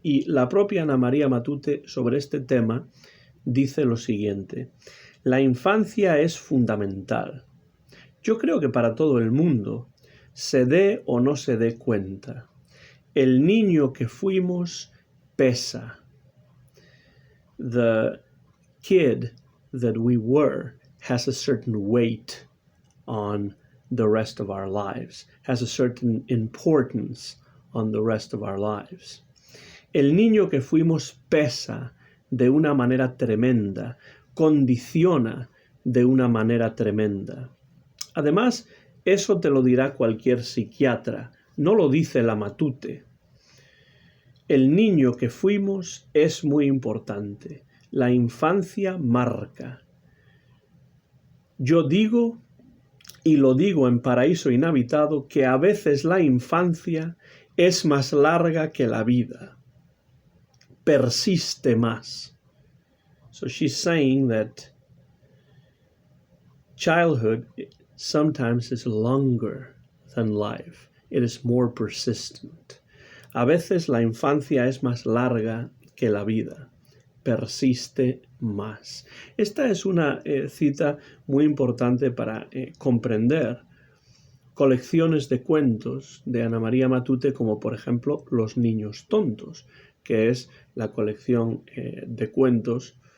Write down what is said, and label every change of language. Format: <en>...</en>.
<es>Y la propia Ana María Matute sobre este tema dice lo siguiente: la infancia es fundamental. Yo creo que para todo el mundo, se dé o no se dé cuenta, el niño que fuimos pesa.</es> <en>The kid that we were has a certain weight on the rest of our lives, has a certain importance on the rest of our lives.</en> <es>El niño que fuimos pesa de una manera tremenda, condiciona de una manera tremenda. Además, eso te lo dirá cualquier psiquiatra, no lo dice la Matute. El niño que fuimos es muy importante. La infancia marca. Yo digo, y lo digo en Paraíso Inhabitado, que a veces la infancia es más larga que la vida. Persiste más.</es> <en>So she's saying that childhood sometimes is longer than life. It is more persistent.</en> <es>A veces la infancia es más larga que la vida. Persiste más. Esta es una cita muy importante para comprender colecciones de cuentos de Ana María Matute, como por ejemplo Los niños tontos, que es la colección de cuentos</es>